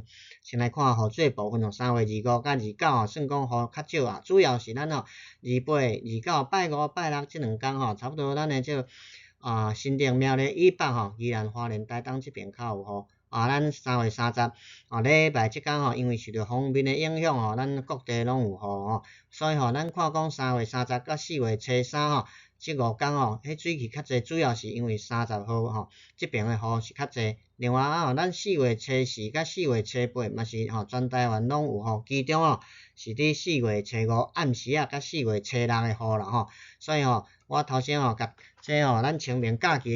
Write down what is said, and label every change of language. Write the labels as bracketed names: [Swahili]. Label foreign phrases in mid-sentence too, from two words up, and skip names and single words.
[Min Nan Chinese] 先来看雨水部分3月25甲29算讲雨较少主要是咱28、29、拜5、拜6这两天差不多咱的这新店、苗栗以北宜兰花莲台东这边较有雨。咱3月30礼拜即天因为受到锋面的影响咱各地拢有雨所以咱看讲3月30甲4月初3这5天迄水汽较济，主要是因为30号这边的雨是较济。另外咱4月初4甲4月初8嘛是全台湾拢有雨，其中是伫4月初5暗时甲4月初6的雨啦所以我头先甲这咱清明假期的